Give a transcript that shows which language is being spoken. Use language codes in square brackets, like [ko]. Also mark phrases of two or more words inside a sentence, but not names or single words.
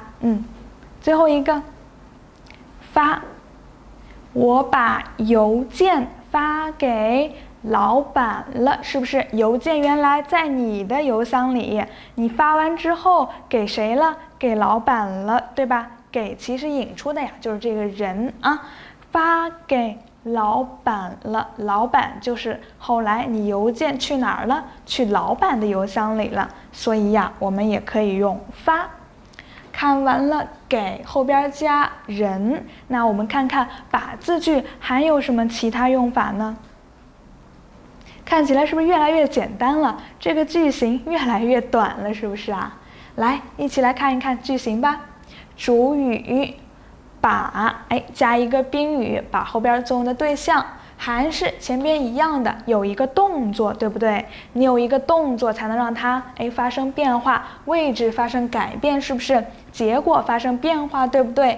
[zh] 最後一個發，我把郵件發給老闆了，是不是？郵件原來在你的郵箱裡，你發完之後給誰了？給老闆了，對吧？給其實引出的呀就是這個人啊，發給老闆了，老闆就是後來你郵件去哪兒了？去老闆的郵箱裡了，所以呀，我們也可以用發。看完了給後邊加人，那我們看看把字句還有什麼其他用法呢？看起來是不是越來越簡單了？這個句型越來越短了，是不是啊？來，一起來看一看句型吧。主語把加一個宾語，把後邊作用的對象還是前邊一樣的，有一個動作，對不對？你有一個動作才能讓它發生變化，位置發生改變，是不是？結果發生變化，對不對？